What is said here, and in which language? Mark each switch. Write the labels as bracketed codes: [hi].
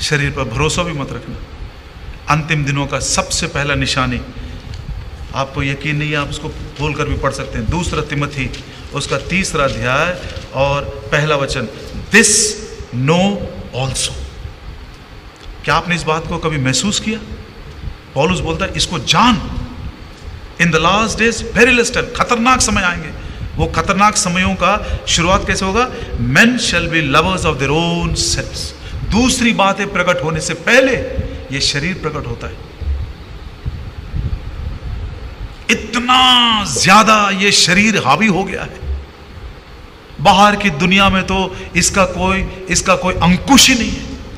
[hi] शरीर पर भरोसा भी मत रखना। अंतिम दिनों का सबसे पहला निशानी, आपको यकीन नहीं है, आप उसको बोलकर भी पढ़ सकते हैं, 2 तिमोथी उसका 3 अध्याय और पहला वचन, [en] This know also. [hi] क्या आपने इस बात को कभी महसूस किया? पौलुस बोलता है इसको जान, [en] in the last days perilous time, [hi] खतरनाक समय आएंगे। वो खतरनाक समयों का शुरुआत कैसे होगा? [en] men shall be lovers of their own selves। [hi] दूसरी बातें प्रकट होने से पहले ये शरीर प्रकट होता है। इतना ज्यादा ये शरीर हावी हो गया है, बाहर की दुनिया में तो इसका कोई अंकुश ही नहीं है।